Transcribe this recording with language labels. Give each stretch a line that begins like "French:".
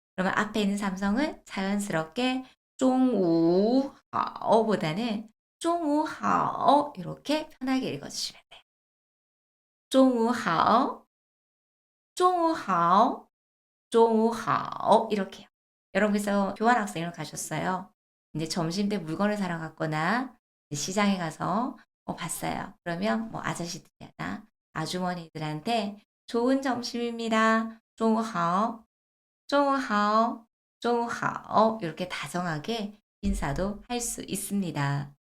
Korean: 그러면 앞에 있는 삼성은 자연스럽게
Chinese: 中午好
Korean: 보다는
Chinese: 中午好
Korean: 이렇게 편하게 읽어주시면 돼요.
Chinese: 中午好,中午好,中午好
Korean: 이렇게요. 여러분께서 교환학생을 가셨어요. 이제 점심 때 물건을 사러 갔거나 시장에 가서 봤어요. 그러면 뭐 아저씨들이나 아주머니들한테 좋은 점심입니다.
Chinese: 中午好, 中午好, 中午好
Korean: 이렇게 다정하게 인사도 할 수 있습니다.